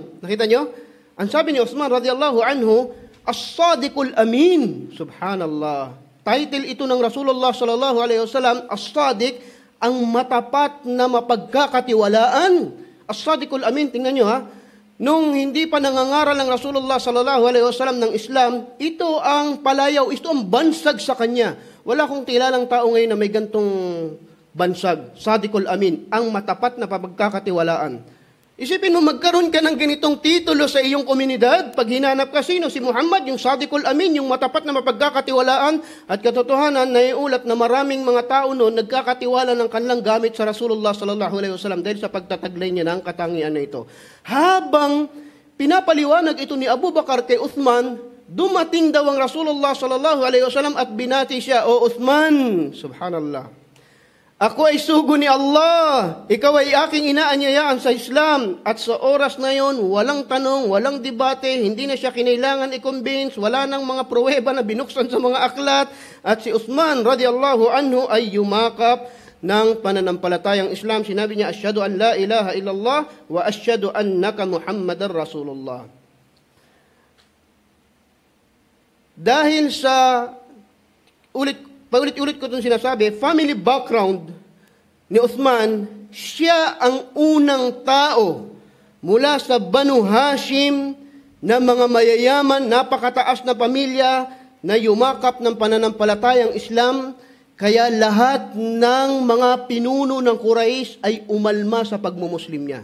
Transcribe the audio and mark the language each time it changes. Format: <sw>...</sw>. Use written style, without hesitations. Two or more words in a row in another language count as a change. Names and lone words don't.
<tl>Nakita niyo? Ang sabi ni Uthman</tl> <ar>رضي الله عنه,</ar> <tl>"As-Sadiqul Amin." Subhanallah. Title ito ng Rasulullah</tl> <ar>صلى الله عليه وسلم,</ar> <tl>As-Sadiq, ang matapat na mapagkakatiwalaan. As-Sadiqul Amin, tingnan nyo ha. Nung hindi pa nangangaral ng Rasulullah</tl> <ar>صلى الله عليه وسلم</ar> <tl>ng Islam, ito ang palayaw, ito ang bansag sa kanya. Wala kong kilalang tao ngayon na may gantong bansag. Sadiqul Amin, ang matapat na mapagkakatiwalaan. Isipin mo, magkaroon ka ng ganitong titulo sa iyong komunidad. Pag hinanap ka, sino? Si Muhammad, yung Sadiqul Amin, yung matapat na mapagkakatiwalaan. At katotohanan, naiulat na maraming mga tao noon nagkakatiwala ng kanilang gamit sa Rasulullah</tl> <ar>صلى الله عليه وسلم</ar> <tl>dahil sa pagtataglay niya ng katangian na ito. Habang pinapaliwanag ito ni Abu Bakar kay Uthman, dumating daw ang Rasulullah</tl> <ar>صلى الله عليه وسلم</ar> <tl>at binati siya, "O Uthman," subhanallah, "ako ay sugo ni Allah. Ikaw ay aking inaanyayaan sa Islam." At sa oras na yon, walang tanong, walang debate, hindi na siya kinailangan i-convince, wala nang mga pruweba na binuksan sa mga aklat. At si Uthman</tl> <ar>رضي الله عنه</ar> <tl>ay yumakap ng pananampalatayang Islam. Sinabi niya,</tl> <ar>"أشهد أن لا إله إلا الله وأشهد أنك محمد رسول الله."</ar> <tl>Dahil sa paulit-ulit ko itong sinasabi, family background ni Uthman, siya ang unang tao mula sa Banu Hashim na mga mayayaman, napakataas na pamilya na yumakap ng pananampalatayang Islam, kaya lahat ng mga pinuno ng Quraysh ay umalma sa pagmumuslim niya.</tl>